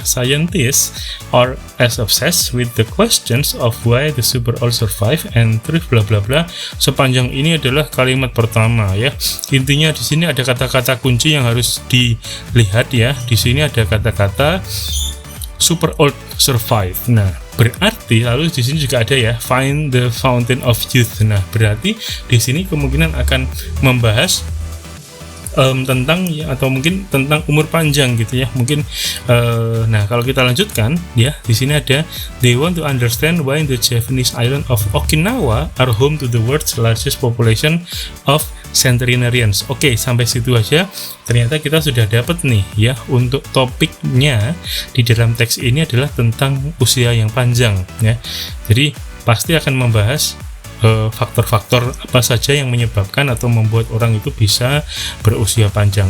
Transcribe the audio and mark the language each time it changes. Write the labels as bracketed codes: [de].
[en] Scientists are as obsessed with the questions of why the super all survive and thrive bla bla bla. [id] Sepanjang ini adalah kalimat pertama ya. Intinya di sini ada kata-kata kunci yang harus dilihat ya. Di sini ada kata-kata [en] super old survive. [id] Nah, berarti lalu di sini juga ada ya [en] find the fountain of youth. [id] Nah, berarti di sini kemungkinan akan membahas tentang ya, atau mungkin tentang umur panjang gitu ya mungkin. Nah, kalau kita lanjutkan ya, di sini ada [en] they want to understand why the Japanese island of Okinawa are home to the world's largest population of centenarians. [id] Oke, sampai situ aja. Ternyata kita sudah dapat nih ya untuk topiknya di dalam teks ini adalah tentang usia yang panjang ya. Jadi pasti akan membahas faktor-faktor apa saja yang menyebabkan atau membuat orang itu bisa berusia panjang.